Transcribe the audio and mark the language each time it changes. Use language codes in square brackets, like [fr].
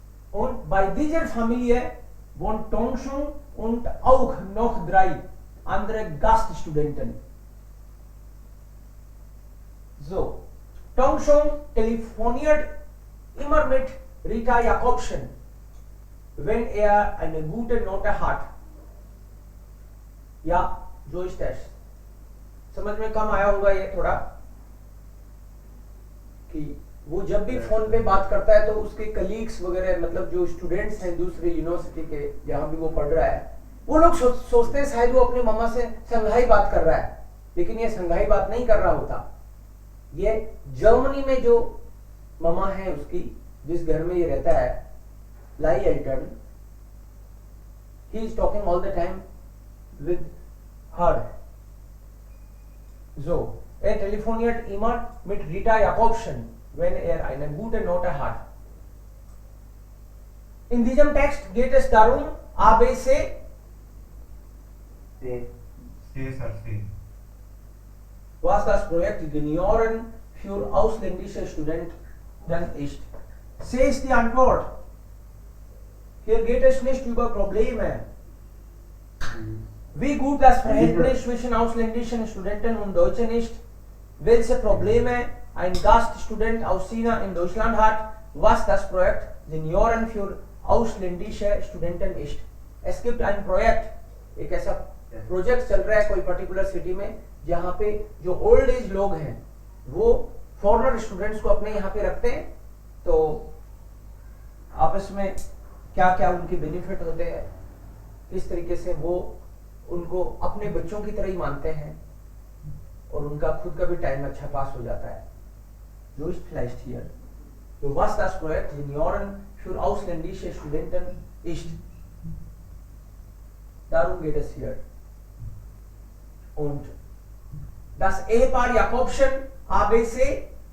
[de] Und bei dieser Familie wohnt Tongshung und auch noch 3 andere Gaststudenten. So, Tongshung telefoniert immer mit Rita Jakobsen, wenn er eine gute Note hat. Ja, so ist es. [hi] समझ में कम आया होगा ये थोड़ा कि वो जब भी फोन पे बात करता है तो उसके कलीग्स वगैरह, मतलब जो स्टूडेंट्स हैं दूसरे यूनिवर्सिटी के जहां भी वो पढ़ रहा है, वो लोग सोचते हैं शायद वो अपनी मम्मा से संघाई बात कर रहा है, लेकिन ये संघाई बात नहीं कर रहा होता। ये जर्मनी में जो ममा है उसकी, जिस घर में ये रहता है, लाई Elton, [en] He is talking all the time with her. [de] So, er telefoniert immer mit Rita Jakobsen, wenn er eine gute Note hat. In diesem Text geht es darum, ABC, C, Sir, C. was das Projekt Junioren für ausländische Studenten ist. C ist die Antwort. Hier geht es nicht über Probleme. Wie gut das Verhältnis zwischen ausländischen Studenten und Deutschen ist, welche Probleme ein Gaststudent aus China in Deutschland hat, was das Projekt Senioren für ausländische Studenten ist. Es gibt ein Projekt, [hi] एक ऐसा project चल रहा है कोई particular city में, जहाँ पे जो ओल्ड एज लोग हैं वो फॉरेनर स्टूडेंट्स को अपने यहाँ पे रखते हैं, तो आपस में क्या क्या उनके बेनिफिट होते हैं, किस तरीके से वो उनको अपने बच्चों की तरह ही मानते हैं और उनका खुद का भी टाइम अच्छा पास हो जाता है. [de] जो ist vielleicht hier. So was das Projekt Senioren für ausländische Studenten ist. Darum geht es hier. Und das Ehepaar Jakobsen, ABC,